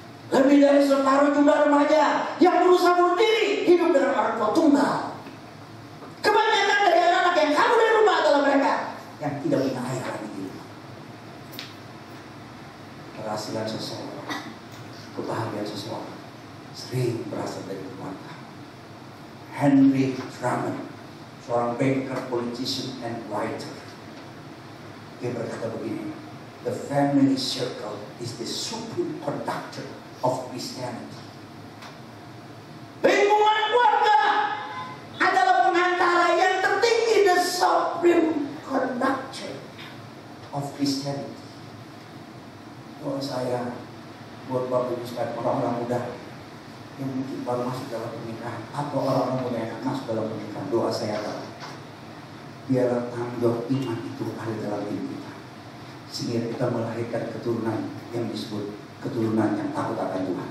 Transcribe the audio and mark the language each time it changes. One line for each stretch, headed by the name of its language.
Indonesian: Lebih dari separuh jumlah remaja yang berusaha bunuh diri hidup dengan orang tua tunggal. Kebanyakan dari anak-anak yang kabur dari rumah adalah mereka yang tidak punya ayah lagi di rumah. Keberhasilan seseorang, kebahagiaan seseorang sering berasal dari keluarga.
English: Henry Truman,
Indonesian: seorang
English: banker, politician, and writer,
Indonesian: dia berkata begini,
English: the family circle is the supreme conductor of Christianity.
Indonesian: Lingkungan keluarga adalah pengantara yang tertinggi,
English: the supreme conductor of Christianity.
Indonesian: Buat saya, buat Bapak Ibu sekalian, orang-orang muda yang mungkin baru masuk dalam pernikahan atau orang-orang muda yang masuk dalam pernikahan, doa saya adalah biarlah tanggung jawab iman itu ada dalam diri kita, sehingga kita melahirkan keturunan yang disebut keturunan yang takut akan Tuhan.